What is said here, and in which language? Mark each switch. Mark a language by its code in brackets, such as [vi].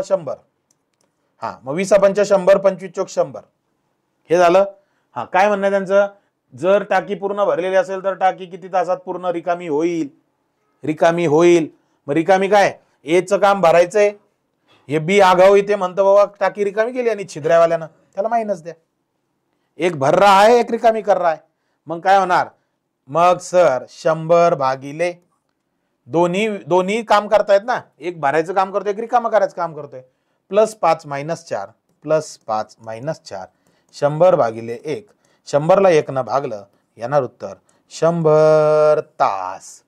[mr] 100. हा, मग 20 पंचा 100, 25 चोक 100. हे झालं. हा, काय म्हणणं आहे त्यांचं? जर टाकी पूर्ण भरलेली असेल तर टाकी किती तासात पूर्ण रिकामी होईल? मग रिकामी काय? एचं काम भरायचंय, हे बी आगाऊ इथे म्हणतं बाबा टाकी रिकामी केली आणि छिद्र्यावाल्यानं त्याला मायनस द्या. [hi] एक भर रहा है, एक रिकामी कर रहा है. [mr] मग काय होणार? मग सर 100 भागिले दोन्ही काम करतायत ना, एक भरायचं काम करतोय, एक रिकामा करायचं काम करतोय. +5 - 4 +5 - 4 100 भागिले 1. 100 ला 1 न भागलं, येणार उत्तर 100 तास.